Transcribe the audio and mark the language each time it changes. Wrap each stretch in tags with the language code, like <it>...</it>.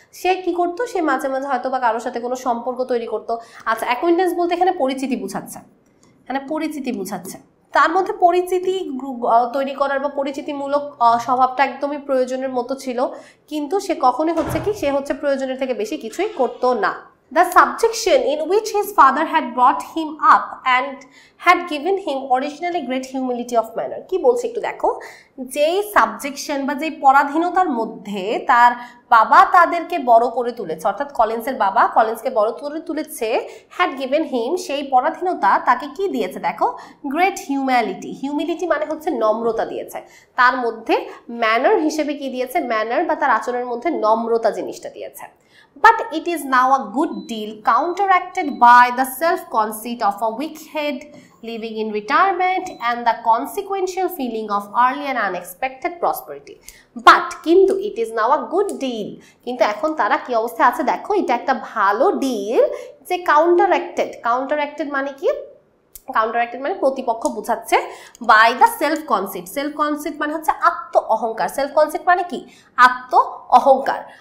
<bn>সে কি করতো, সে মাঝে মাঝে হয়তো বা কারোর সাথে কোনো সম্পর্ক তৈরি করতো। আচ্ছা, অ্যাকোয়েন্টেন্স বলতে এখানে পরিচিতি বুঝাচ্ছে, এখানে পরিচিতি বুঝাচ্ছে। তার মধ্যে পরিচিতি তৈরি করার বা পরিচিতিমূলক স্বভাবটা একদমই প্রয়োজনের মতো ছিল, কিন্তু সে কখনোই হচ্ছে কি, সে হচ্ছে প্রয়োজনের থেকে বেশি কিছুই করতো না।</bn> <en>The subjection in which his father had brought him up and had given him originally great humility of manner,</en> <bn>কি বলছে একটু দেখো। যেই সাবজেকশন বা যেই পরাধীনতার মধ্যে তার বাবা তাদেরকে বড় করে তুলেছে, অর্থাৎ কলিন্সের বাবা কলিন্সকে বড় করে তুলেছে,</bn> <en>had given him,</en> <bn>সেই পরাধীনতা তাকে কি দিয়েছে দেখো,</bn> <en>Great humility.</en> <bn>হিউমিলিটি মানে হচ্ছে নম্রতা দিয়েছে, তার মধ্যে ম্যানার হিসেবে কি দিয়েছে, ম্যানার বা তার আচরণের মধ্যে নম্রতা জিনিসটা দিয়েছে।</bn> <en>But it is now a good deal counteracted by the self-conceit of a weak head living in retirement and the consequential feeling of early and unexpected prosperity. But</en> <bn>কিন্তু</bn> <en>it is now a good deal,</en> <bn>কিন্তু এখন তারা কি অবস্থায় আছে দেখো, এটা একটা ভালো ডিল যে</bn> <en>counteracted</en> <bn>মানে কি, কাউন্টারঅ্যাক্টেড মানে প্রতিপক্ষ বোঝাচ্ছে,</bn> <en>By the self concept.</en> <bn>Self concept মানে হচ্ছে আত্ম অহংকার। সেলফ কনসেপ্ট মানে কি, আত্ম অহংকার।</bn>